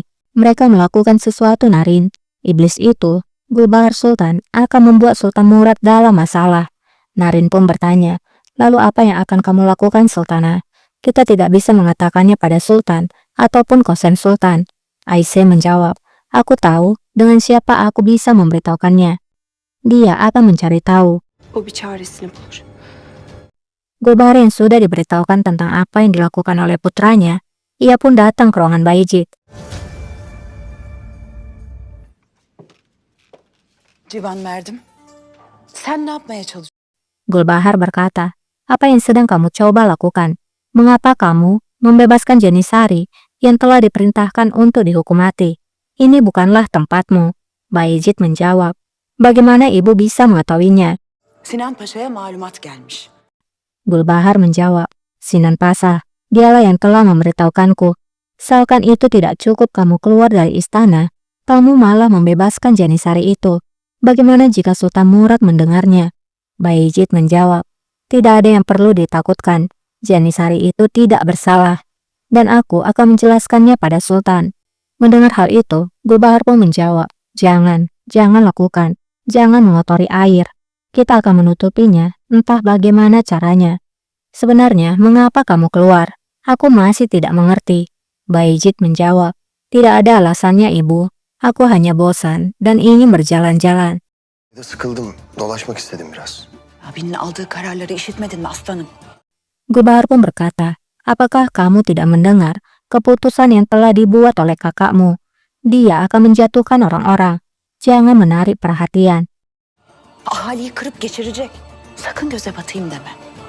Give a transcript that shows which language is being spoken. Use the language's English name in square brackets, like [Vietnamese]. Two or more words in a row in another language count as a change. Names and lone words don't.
[Indonesian] Mereka melakukan sesuatu, Narin. Iblis itu, Gulbahar Sultan, akan membuat Sultan Murad dalam masalah. Narin pun bertanya, lalu apa yang akan kamu lakukan, Sultanah? Kita tidak bisa mengatakannya pada Sultan ataupun Kosen Sultan. Aisyah menjawab, aku tahu dengan siapa aku bisa memberitahukannya. Dia akan mencari tahu. [Turkish] O bir çaresini bulur. [Indonesian] Gulbahar yang sudah diberitahukan tentang apa yang dilakukan oleh putranya, ia pun datang ke ruangan Bayezid. [Turkish] Civan Merdim, sen ne yapmaya çalışıyorsun? [Indonesian] Gulbahar berkata, apa yang sedang kamu coba lakukan? Mengapa kamu membebaskan Janisari yang telah diperintahkan untuk dihukum mati? Ini bukanlah tempatmu. Bayezid menjawab, bagaimana ibu bisa mengetahuinya? [Turkish] Sinan Paşa'ya malumat gelmiş. [Indonesian] Gulbahar menjawab, Sinan Pasha, dialah yang telah memberitahukanku. Seakan itu tidak cukup kamu keluar dari istana, kamu malah membebaskan Janisari itu. Bagaimana jika Sultan Murad mendengarnya? Bayezid menjawab, tidak ada yang perlu ditakutkan. Janisari itu tidak bersalah. Dan aku akan menjelaskannya pada Sultan. Mendengar hal itu, Gulbahar pun menjawab, jangan lakukan. Jangan mengotori air. Kita akan menutupinya, entah bagaimana caranya. Sebenarnya, mengapa kamu keluar? Aku masih tidak mengerti. Bayezid menjawab, tidak ada alasannya, Ibu. Aku hanya bosan dan ingin berjalan-jalan. [Turkish] Sıkıldım, dolaşmak istedim biraz. Abinin aldığı kararları işitmedin mi aslanım? [Indonesian] Gulbahar pun berkata, apakah kamu tidak mendengar keputusan yang telah dibuat oleh kakakmu? Dia akan menjatuhkan orang-orang. Jangan menarik perhatian. [Turkish] Ahaliyi kırıp geçirecek. Sakın göze batayım deme.